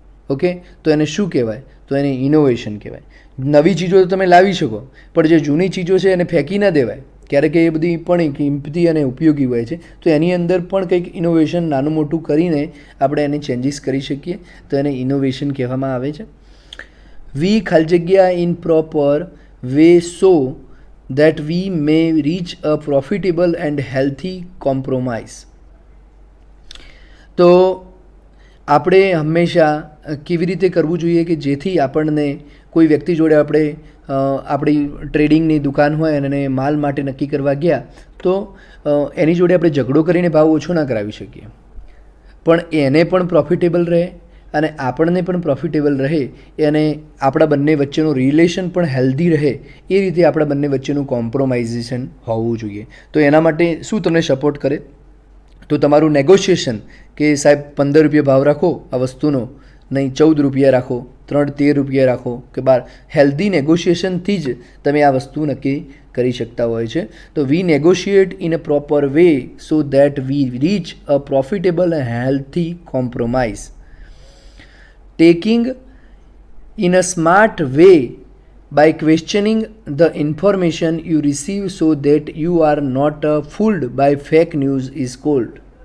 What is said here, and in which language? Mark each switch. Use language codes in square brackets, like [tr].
[gu] Okay, તો એને શું કહેવાય? તો એને ઇનોવેશન કહેવાય. નવી ચીજો તો તમે લાવી શકો પણ જે જૂની ચીજો છે એને ફેંકી ન દેવાય. ક્યારેક એ બધી પણ કિંમતી અને ઉપયોગી હોય છે તો એની અંદર પણ કંઈક ઇનોવેશન નાનું મોટું કરીને આપણે એને ચેન્જીસ કરી શકીએ તો એને ઇનોવેશન કહેવામાં આવે છે. [en] we [gu] ખાલી જગ્યા [en] In proper way so that we may reach a profitable and healthy compromise. [gu] તો આપણે હંમેશા કેવી રીતે કરવું જોઈએ કે જેથી આપણને કોઈ વ્યક્તિ જોડે આપણે આપણી ટ્રેડિંગની દુકાન હોય અને માલ માટે નક્કી કરવા ગયા તો એની જોડે આપણે ઝઘડો કરીને ભાવ ઓછો ના કરાવી શકીએ, પણ એને પણ પ્રોફિટેબલ રહે અને આપણને પણ પ્રોફિટેબલ રહે અને આપણા બંને વચ્ચેનું રિલેશન પણ હેલ્ધી રહે એ રીતે આપણા બંને વચ્ચેનું કોમ્પ્રોમાઇઝેશન હોવું જોઈએ. તો એના માટે શું તમને સપોર્ટ કરે? તો તમારું નેગોશિએશન કે સાહેબ 15 રૂપિયા ભાવ રાખો આ વસ્તુનો, નહીં 14 રૂપિયા રાખો, 13 રૂપિયા રાખો કે 12. હેલ્ધી નેગોશિએશનથી જ તમે આ વસ્તુ નક્કી કરી શકતા હોય છે. [en] તો we negotiate in a proper way so that we reach a profitable and healthy compromise. Taking in a smart way by questioning the information you receive so that you are not fooled by fake news is called.